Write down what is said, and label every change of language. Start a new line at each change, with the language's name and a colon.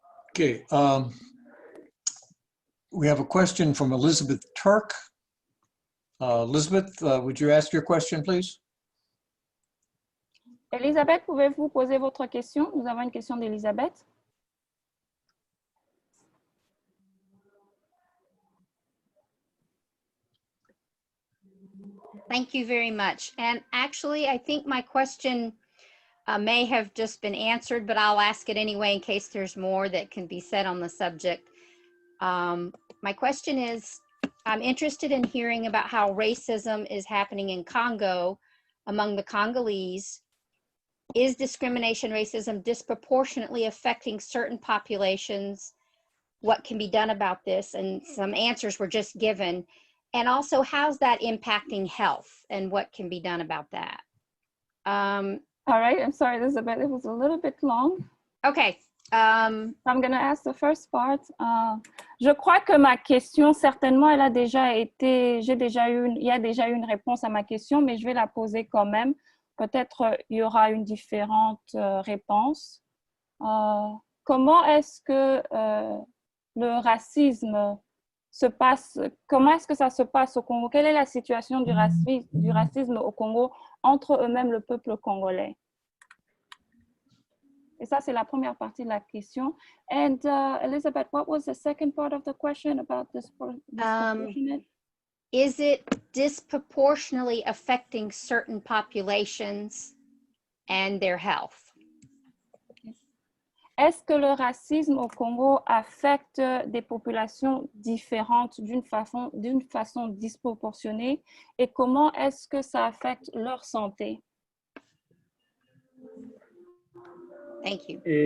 English: Okay. We have a question from Elizabeth Turk. Elizabeth, would you ask your question, please?
French: Elisabeth, pouvez-vous poser votre question? Nous avons une question d'Elisabeth.
English: Thank you very much. And actually, I think my question may have just been answered, but I'll ask it anyway in case there's more that can be said on the subject. My question is, I'm interested in hearing about how racism is happening in Congo among the Congolese. Is discrimination, racism disproportionately affecting certain populations? What can be done about this? And some answers were just given. And also, how's that impacting health and what can be done about that? All right, I'm sorry, Elizabeth, it was a little bit long. Okay. I'm going to ask the first part.
French: Je crois que ma question, certainement, elle a déjà été, il y a déjà eu une réponse à ma question, mais je vais la poser quand même. Peut-être il y aura une différente réponse. Comment est-ce que le racisme se passe, comment est-ce que ça se passe au Congo? Quelle est la situation du racisme au Congo entre eux-mêmes, le peuple congolais? Et ça, c'est la première partie de la question.
English: And Elizabeth, what was the second part of the question about this disproportionate? Is it disproportionately affecting certain populations and their health?
French: Est-ce que le racisme au Congo affecte des populations différentes d'une façon disproportionnée et comment est-ce que ça affecte leur santé?
English: Thank you.